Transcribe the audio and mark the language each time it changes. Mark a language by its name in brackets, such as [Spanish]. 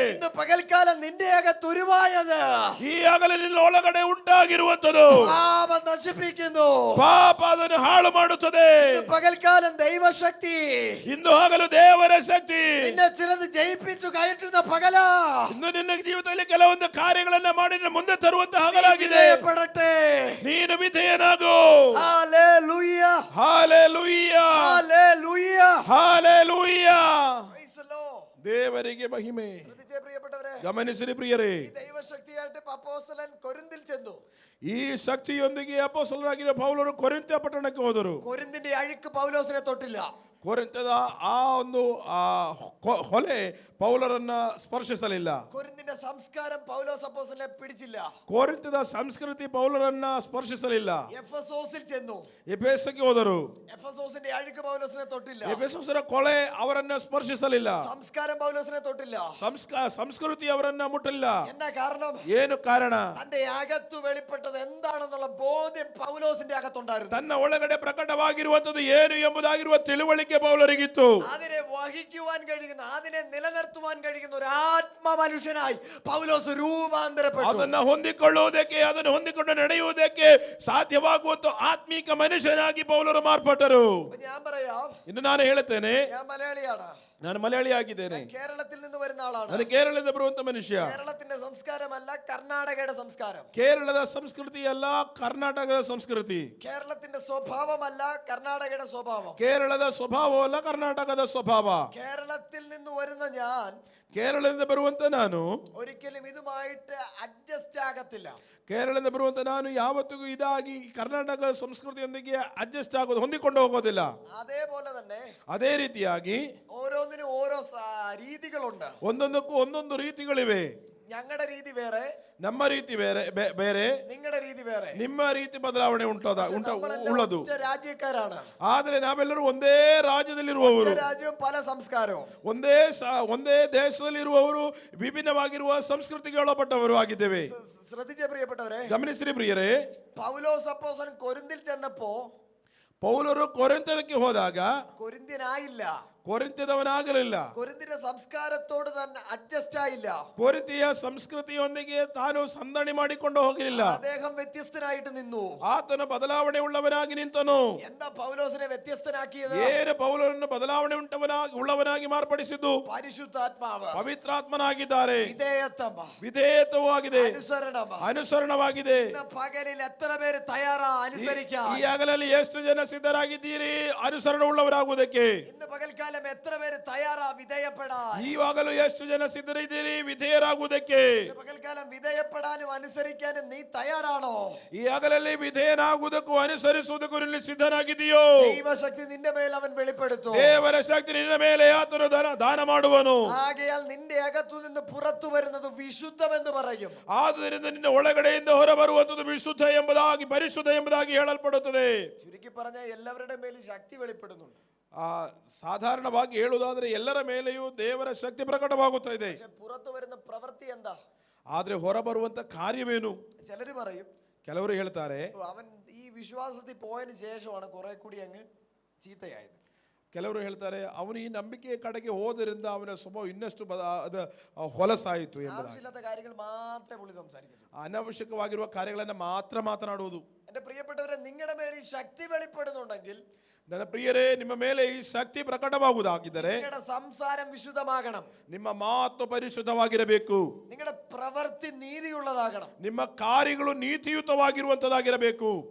[Malayalam] ഇന്ന് പകൽക്കാലം നിന്റെ അകത്ത് ഉരുവായത് [Kannada] ಈಗಾಗಲೇ ನಿನ್ನ ಒಳಗಡೆ ಉಂಟಾಗಿರುವಂತದ್ದು [Malayalam] പാപം നശിപ്പിക്കുന്നു. [Kannada] ಪಾಪ ಅದನ್ನು ಹಾಳು ಮಾಡುತ್ತದೆ. [Malayalam] ഇന്ന് പകൽക്കാലം ദൈവശക്തി [Kannada] ಇಂದು ಆಗಲು ದೇವರ ಶಕ್ತಿ [Malayalam] നിന്നെ ചിലത് ജയിപ്പിച്ചു കയറ്റുന്ന പകല. [Kannada] ಇನ್ನು ನಿನ್ನ ಜೀವಿತದಲ್ಲಿ ಕೆಲವೊಂದು ಕಾರ್ಯಗಳನ್ನ ಮಾಡಿ ನಿನ್ನ ಮುಂದೆ ತರುವಂತ ಹಗಲಾಗಿದೆ. [Malayalam] വിധേയപ്പെടട്ടെ. [Kannada] ನೀನು ವಿಧೇಯನಾಗು. [Malayalam] Hallelujah, [Kannada] hallelujah, [Malayalam] hallelujah, [Kannada] hallelujah. [English] Praise the Lord. [Kannada] ದೇವರಿಗೆ ಮಹಿಮೆ. [Malayalam] ശ്രദ്ധിച്ചേ പ്രിയപ്പെട്ടവരെ, [Kannada] ಗಮನಿಸಿರಿ ಪ್ರಿಯರೇ, [Malayalam] ഈ ദൈവശക്തിയായിട്ട് അപ്പോസ്തലൻ കൊരിന്തിൽ ചെന്നു. [Kannada] ಈ ಶಕ್ತಿಯೊಂದಿಗೆ ಅಪೊಸ್ತಲರಾಗಿರುವ ಪೌಲರು ಕೊರಿಂಥ ಪಟ್ಟಣಕ್ಕೆ ಹೋದರು. [Malayalam] കൊരിന്തിന്റെ അഴുക്ക് പൗലോസിനെ തൊട്ടില്ല. [Kannada] ಕೊರಿಂಥದ ಆ ಒಂದು ಹೊಲೆ ಪೌಲರನ್ನ ಸ್ಪರ್ಶಿಸಲಿಲ್ಲ. [Malayalam] കൊരിന്തിന്റെ സംസ്കാരം പൗലോസ് അപ്പോസ്തലനെ പിടിച്ചില്ല. [Kannada] ಕೊರಿಂಥದ ಸಂಸ್ಕೃತಿ ಪೌಲರನ್ನ ಸ್ಪರ್ಶಿಸಲಿಲ್ಲ. [Malayalam] എഫെസോസിൽ ചെന്നു. [Kannada] ಎಫೆಸಕ್ಕೆ ಹೋದರು. [Malayalam] എഫെസോസിന്റെ അഴുക്ക് പൗലോസിനെ തൊട്ടില്ല. [Kannada] ಎಫೆಸೋಸರ ಕೊಳೆ ಅವರನ್ನ ಸ್ಪರ್ಶಿಸಲಿಲ್ಲ. [Malayalam] സംസ്കാരം പൗലോസിനെ തൊട്ടില്ല. [Kannada] ಸಂಸ್ಕೃತಿ ಅವರನ್ನ ಮುಟ್ಟಲಿಲ್ಲ. [Malayalam] എന്നാ കാരണം? [Kannada] ಏನು ಕಾರಣ? [Malayalam] തന്റെ അകത്തു വെളിപ്പെട്ടത് എന്താണെന്നുള്ള ബോധ്യം പൗലോസിന്റെ അകത്തുണ്ടായിരുന്നു. [Kannada] ತನ್ನ ಒಳಗಡೆ ಪ್ರಕಟವಾಗಿರುವಂತದ್ದು ಏನು ಎಂಬುದಾಗಿರುವ ತಿಳುವಳಿಕೆ ಪೌಲರಿಗಿತ್ತು. [Malayalam] അതിനെ വഹിക്കുവാൻ കഴിയുന്ന, അതിനെ നിലനിർത്തുവാൻ കഴിയുന്ന ഒരു ആത്മ മനുഷ്യനായി പൗലോസ് രൂപാന്തരപ്പെട്ടു. [Kannada] ಅದನ್ನ ಹೊಂದಿಕೊಳ್ಳುವುದಕ್ಕೆ, ಅದನ್ನು ಹೊಂದಿಕೊಂಡು ನಡೆಯುವುದಕ್ಕೆ ಸಾಧ್ಯವಾಗುವಂತ ಆತ್ಮೀಕ ಮನುಷ್ಯನಾಗಿ ಪೌಲರು ಮಾರ್ಪಟ್ಟರು. [Malayalam] ഞാൻ പറയാം, [Kannada] ಇನ್ನು ನಾನು ಹೇಳುತ್ತೇನೆ, [Malayalam] ഞാൻ മലയാളിയാണ്. [Kannada] ನಾನು ಮಲಯಾಳಿಯಾಗಿದ್ದೇನೆ. [Malayalam] കേരളത്തിൽ നിന്ന് വരുന്ന ആളാണ്. [Kannada] ನಾನು ಕೇರಳದಿಂದ ಬರುವಂತ ಮನುಷ್ಯ. [Malayalam] കേരളത്തിന്റെ സംസ്കാരമല്ല കർണാടകയുടെ സംസ്കാരം. [Kannada] ಕೇರಳದ ಸಂಸ್ಕೃತಿ ಅಲ್ಲ, ಕರ್ನಾಟಕದ ಸಂಸ್ಕೃತಿ. [Malayalam] കേരളത്തിന്റെ സ്വഭാവമല്ല കർണാടകയുടെ സ്വഭാവം. [Kannada] ಕೇರಳದ ಸ್ವಭಾವವಲ್ಲ, ಕರ್ನಾಟಕದ ಸ್ವಭಾವ. [Malayalam] കേരളത്തിൽ നിന്ന് വരുന്ന ഞാൻ [Kannada] ಕೇರಳದಿಂದ ಬರುವಂತ ನಾನು [Malayalam] ഒരിക്കലും ഇതുമായിട്ട് അഡ്ജസ്റ്റ് ആകത്തില്ല. [Kannada] ಕೇರಳದಿಂದ ಬರುವಂತ ನಾನು ಯಾವತ್ತಿಗೂ ಇದಾಗಿ ಕರ್ನಾಟಕ ಸಂಸ್ಕೃತಿಯೊಂದಿಗೆ ಅಡ್ಜಸ್ಟ್ ಆಗೋದು, ಹೊಂದಿಕೊಂಡು ಹೋಗೋದಿಲ್ಲ. [Malayalam] അതേപോലെ തന്നെ [Kannada] ಅದೇ ರೀತಿಯಾಗಿ [Malayalam] ഓരോന്നിനും ഓരോ രീതികളുണ്ട്. [Kannada] ಒಂದೊಂದಕ್ಕೂ ಒಂದೊಂದು ರೀತಿಗಳಿವೆ. [Malayalam] ഞങ്ങളുടെ രീതി വേറെ, [Kannada] ನಮ್ಮ ರೀತಿ ಬೇರೆ, [Malayalam] നിങ്ങളുടെ രീതി വേറെ. [Kannada] ನಿಮ್ಮ ರೀತಿ ಬದಲಾವಣೆ ಉಳ್ಳದು. [Malayalam] രാജ്യക്കാരാണ്. [Kannada] ಆದ್ರೆ ನಾವೆಲ್ಲರೂ ಒಂದೇ ರಾಜ್ಯದಲ್ಲಿರುವವರು, [Malayalam] രാജ്യവും പല സംസ്കാരവും. [Kannada] ಒಂದೇ ದೇಶದಲ್ಲಿರುವವರು, ವಿಭಿನ್ನವಾಗಿರುವ ಸಂಸ್ಕೃತಿಗಳೊಳಪಟ್ಟವರು ಆಗಿದ್ದೇವೆ. [Malayalam] ശ്രദ്ധിച്ചേ പ്രിയപ്പെട്ടവരെ, [Kannada] ಗಮನಿಸಿರಿ ಪ್ರಿಯರೇ, [Malayalam] പൗലോസ് അപ്പോസ്തലൻ കൊരിന്തിൽ ചെന്നപ്പോ [Kannada] ಪೌಲರು ಕೊರಿಂಥಕ್ಕೆ ಹೋದಾಗ [Malayalam] കൊരിന്ത്യനായില്ല, [Kannada] ಕೊರಿಂಥದವನಾಗಲಿಲ್ಲ. [Malayalam] കൊരിന്തിന്റെ സംസ്കാരത്തോട് തന്നെ അഡ്ജസ്റ്റ് ആയില്ല. [Kannada] ಕೊರಿಂಥಿಯ ಸಂಸ್ಕೃತಿಯೊಂದಿಗೆ ತಾನು ಸಂದಣಿ ಮಾಡಿಕೊಂಡು ಹೋಗಲಿಲ್ಲ. [Malayalam] അദ്ദേഹം വ്യത്യസ്തനായിട്ട് നിന്നു. [Kannada] ಆತನ ಬದಲಾವಣೆ ಉಳ್ಳವನಾಗಿ ನಿಂತನು. [Malayalam] എന്താ പൗലോസിനെ വ്യത്യസ്തനാക്കിയത്? [Kannada] ಏನು ಪೌಲರನ್ನು ಬದಲಾವಣೆ ಉಳ್ಳವನಾಗಿ ಮಾರ್ಪಡಿಸಿದ್ದು? [Malayalam] പരിശുദ്ധാത്മാവ്, [Kannada] ಪವಿತ್ರಾತ್ಮನಾಗಿದ್ದಾರೆ. [Malayalam] വിധേയത്വം [Kannada] ಆಗಿದೆ, ಅನುಸರಣವಾಗಿದೆ. [Malayalam] പകലിൽ എത്ര പേര് തയ്യാറാ അനുസരിക്കാൻ? [Kannada] ಈ ಹಗಲಲ್ಲಿ ಎಷ್ಟು ಜನ ಸಿದ್ಧರಾಗಿದ್ದೀರಿ ಅನುಸರಣೆ ಉಳ್ಳವರಾಗುವುದಕ್ಕೆ? [Malayalam] ഇന്ന് പകൽക്കാലം പകൽക്കാലം എത്ര പേര് തയ്യാറാ വിധേയപ്പെടാൻ? [Kannada] ಈವಾಗಲೂ ಎಷ್ಟು ಜನ ಸಿದ್ಧರಿದ್ದೀರಿ ವಿಧೇಯರಾಗುವುದಕ್ಕೆ? [Malayalam] ഇന്ന് പകൽക്കാലം വിധേയപ്പെടാനും അനുസരിക്കാനും നീ തയ്യാറാണോ? [Kannada] ಈ ಹಗಲಲ್ಲಿ ವಿಧೇಯನಾಗುವುದಕ್ಕೂ ಅನುಸರಿಸುವುದಕ್ಕೂ ನೀನು ಸಿದ್ಧನಾಗಿದೆಯೋ? [Malayalam] ദൈവശക്തി നിന്റെ മേൽ അവൻ വെളിപ്പെടുത്തും. [Kannada] ದೇವರ ಶಕ್ತಿ ನಿನ್ನ ಮೇಲೆ ಆತನು ದಾನ ಮಾಡುವನು. [Malayalam] ആകയാൽ നിന്റെ അകത്തു നിന്ന് പുറത്തു വരുന്നത് വിശുദ്ധമെന്ന് പറയും. [Kannada] ಆದ್ದರಿಂದ ನಿನ್ನ ಒಳಗಡೆಯಿಂದ ಹೊರಬರುವಂತದ್ದು ವಿಶುದ್ಧ ಎಂಬುದಾಗಿ ಪರಿಶುದ್ಧ ಎಂಬುದಾಗಿ ಹೇಳಲ್ಪಡುತ್ತದೆ. [Malayalam] ചുരുക്കി പറഞ്ഞാൽ എല്ലാവരുടെ മേലും ശക്തി വെളിപ്പെടുന്നുണ്ട്. [Kannada] ಸಾಧಾರಣವಾಗಿ ಹೇಳುವುದಾದ್ರೆ ಎಲ್ಲರ ಮೇಲೆಯೂ ದೇವರ ಶಕ್ತಿ ಪ್ರಕಟವಾಗುತ್ತಾ ಇದೆ. [Malayalam] പക്ഷെ പുറത്തു വരുന്ന പ്രവൃത്തി എന്താ? [Kannada] ಆದ್ರೆ ಹೊರಬರುವಂತ ಕಾರ್ಯವೇನು? [Malayalam] ചിലര് പറയും, [Kannada] ಕೆಲವರು ಹೇಳ್ತಾರೆ, [Malayalam] അവൻ ഈ വിശ്വാസത്തിൽ പോയതിനു ശേഷമാണ് കുറെ കൂടി അങ്ങ് ചീത്തയായത്. [Kannada] ಕೆಲವರು ಹೇಳ್ತಾರೆ, ಅವನು ಈ ನಂಬಿಕೆಯ ಕಡೆಗೆ ಹೋದರಿಂದ ಅವನ ಸ್ವಭಾವ ಇನ್ನಷ್ಟು ಅದು ಹೊಲಸಾಯಿತು ಎಂಬುದಾಗಿ. [Malayalam] ആവശ്യമില്ലാത്ത കാര്യങ്ങൾ മാത്രമേ പുള്ളി സംസാരിക്കുന്നു. [Kannada] ಅನವಶ್ಯಕವಾಗಿರುವ ಕಾರ್ಯಗಳನ್ನ ಮಾತ್ರ ಮಾತನಾಡುವುದು. [Malayalam] എന്റെ പ്രിയപ്പെട്ടവരെ, നിങ്ങളുടെ മേൽ ഈ ശക്തി വെളിപ്പെടുന്നുണ്ടെങ്കിൽ, [Kannada] ನನ್ನ ಪ್ರಿಯರೇ, ನಿಮ್ಮ ಮೇಲೆ ಈ ಶಕ್ತಿ ಪ್ರಕಟವಾಗುವುದಾಗಿದ್ದರೆ [Malayalam] നിങ്ങളുടെ സംസാരം വിശുദ്ധമാകണം, [Kannada] ನಿಮ್ಮ ಮಾತು ಪರಿಶುದ್ಧವಾಗಿರಬೇಕು, [Malayalam] നിങ്ങളുടെ പ്രവൃത്തി നീതിയുള്ളതാകണം, [Kannada] ನಿಮ್ಮ ಕಾರ್ಯಗಳು ನೀತಿಯುತವಾಗಿರುವಂತದ್ದಾಗಿರಬೇಕು.